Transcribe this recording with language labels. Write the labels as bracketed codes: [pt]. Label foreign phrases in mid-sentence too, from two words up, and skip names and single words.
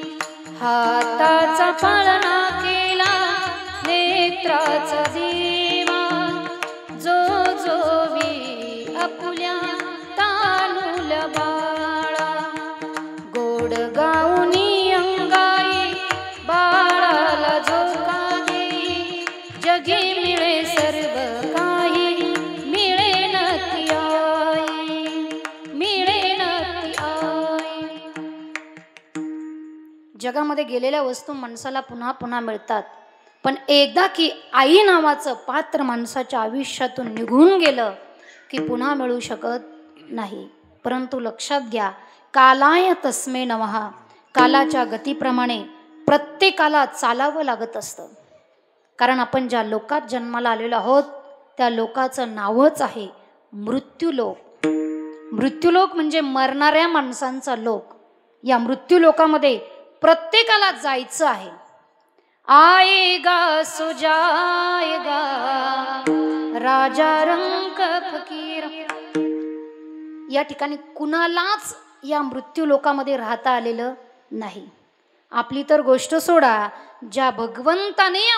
[mr] हाताचा पाळणा केला नेत्राचा दिवा, जो जोवी आपुल्या तानुल बाळा, गोड गाऊनी अंगाई बाळाला झोका देई, जगी मिळे सर्व काही मिळे न ती आई, मिळे न ती आई. जगामध्ये गेलेल्या वस्तू माणसाला पुन्हा पुन्हा मिळतात, पण एकदा की आई नावाचं पात्र माणसाच्या आयुष्यातून निघून गेलं की पुन्हा मिळू शकत नाही. परंतु लक्षात घ्या, [sa] कालाय तस्मै नमः, [mr] कालाच्या गतीप्रमाणे प्रत्येकाला चालावं लागत असतं. कारण आपण ज्या लोकात जन्माला आलेलो आहोत त्या लोकाचं नावच आहे मृत्यूलोक. मृत्यूलोक म्हणजे मरणाऱ्या माणसांचा लोक. या मृत्यूलोकामध्ये प्रत्येकाला जायचं आहे. [hi] आएगा सो जाएगा राजा रंक फकीर. [mr] या ठिकाणी कुणालाच या मृत्यू लोकामध्ये राहता आलेलं नाही. आपली तर गोष्ट सोडा, ज्या भगवंताने या